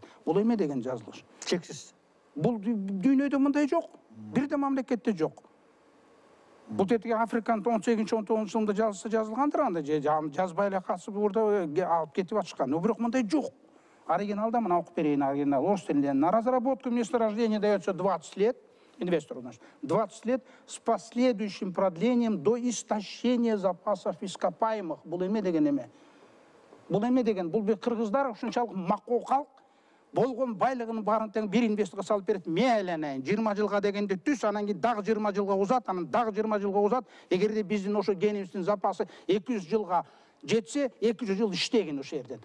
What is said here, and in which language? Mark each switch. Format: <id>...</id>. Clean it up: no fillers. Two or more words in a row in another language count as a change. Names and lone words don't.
<ky>Бул эме деген жазылыш? Чексиз. Бул дүйнөдө мындай жок. Бир да мамлекетте жок. Бул тетиги Африканын 18-19 жылында жазылгандыр анда, жазбай эле касып урда алып кетип атышкан. Бирок мындай жок. Оригиналда мына окуп берейин, оригинал орус тилинде.</ky> <ru>На разработку месторождения дается 20 лет, инвестору, значит, 20 лет с последующим продлением до истощения запасов ископаемых.</ru> <ky>Бул эме деген эме? Бул эме деген? Бул кыргыздар ушунчалык макоо калк, болгон байлыгынын баарын тең бир инвесторго салып берет. Мен айланайын, 20 жылга дегенде түз, анан кийин дагы 20 жылга узат, анан дагы 20 жылга узат. Эгерде биздин ошо генибиздин запасы 200 жылга жетсе, 200 жыл иштегин ошо жерден.</ky>